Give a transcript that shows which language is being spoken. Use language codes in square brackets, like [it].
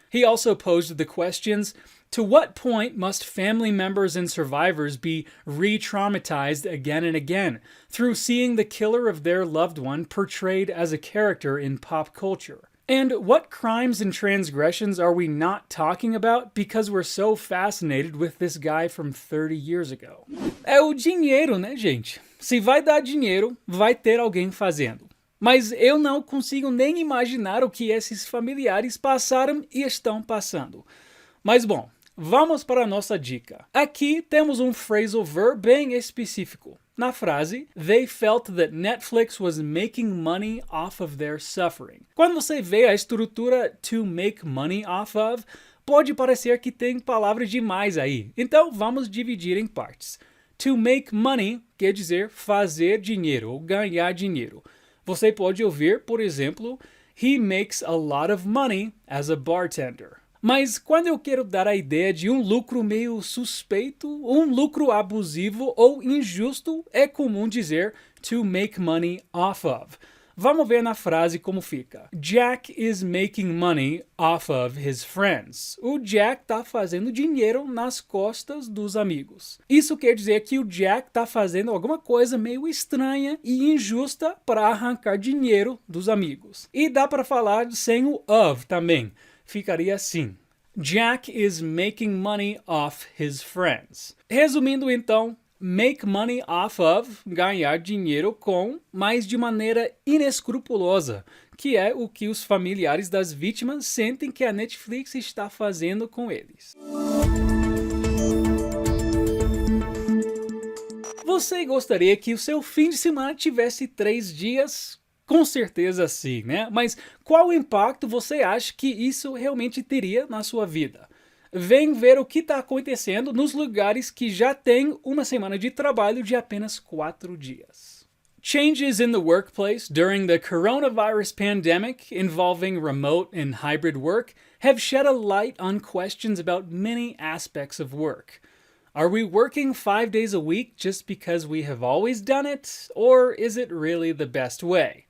[en] He also posed the questions, to what point must family members and survivors be re-traumatized again and again through seeing the killer of their loved one portrayed as a character in pop culture? And what crimes and transgressions are we not talking about because we're so fascinated with this guy from 30 years ago? [pt] É o dinheiro, né, gente? Se vai dar dinheiro, vai ter alguém fazendo. Mas eu não consigo nem imaginar o que esses familiares passaram e estão passando. Mas bom, vamos para a nossa dica. Aqui temos um phrasal verb bem específico. Na frase, [en] they felt that Netflix was making money off of their suffering. [pt] Quando você vê a estrutura [en] to make money off of, [pt] pode parecer que tem palavras demais aí. Então vamos dividir em partes. To make money quer dizer fazer dinheiro ou ganhar dinheiro. Você pode ouvir, por exemplo, [en] he makes a lot of money as a bartender. [pt] Mas quando eu quero dar a ideia de um lucro meio suspeito, um lucro abusivo ou injusto, é comum dizer to make money off of. Vamos ver na frase como fica. [en] Jack is making money off of his friends. [pt] O Jack está fazendo dinheiro nas costas dos amigos. Isso quer dizer que o Jack está fazendo alguma coisa meio estranha e injusta para arrancar dinheiro dos amigos. E dá para falar sem o of também. Ficaria assim. [en] Jack is making money off his friends. [pt] Resumindo então, make money off of, ganhar dinheiro com, mas de maneira inescrupulosa, que é o que os familiares das vítimas sentem que a Netflix está fazendo com eles. Você gostaria que o seu fim de semana tivesse 3 dias Com certeza sim, né? Mas qual impacto você acha que isso realmente teria na sua vida? Vem ver o que está acontecendo nos lugares que já têm uma semana de trabalho de apenas 4 dias. [en] Changes in the workplace during the coronavirus pandemic involving remote and hybrid work have shed a light on questions about many aspects of work. Are we working 5 days a week just because we have always done it, or is it really the best way?